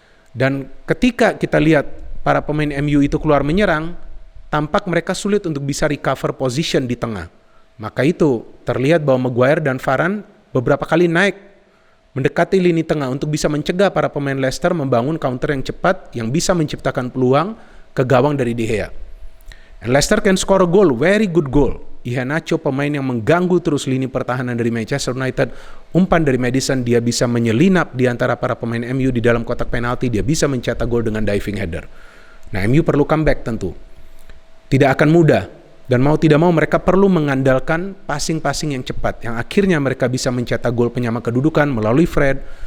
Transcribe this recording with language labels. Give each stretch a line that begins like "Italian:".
Indonesian: Dan ketika kita lihat para pemain MU itu keluar menyerang, tampak mereka sulit untuk bisa
English: recover position
Indonesian: di tengah. Maka itu terlihat bahwa Maguire dan Varane beberapa kali naik mendekati lini tengah untuk bisa mencegah para pemain Leicester membangun counter yang cepat yang bisa menciptakan peluang ke gawang dari De Gea.
English: And Leicester can score a goal, very good goal.
Indonesian: Iheanacho, pemain yang mengganggu terus lini pertahanan dari Manchester United, umpan dari Maddison, dia bisa menyelinap di antara para pemain MU di dalam kotak penalti, dia bisa mencetak gol dengan diving header. Nah, MU perlu comeback tentu. Tidak akan mudah, dan mau tidak mau mereka perlu mengandalkan passing-passing yang cepat, yang akhirnya mereka bisa mencetak gol penyama kedudukan melalui Fred.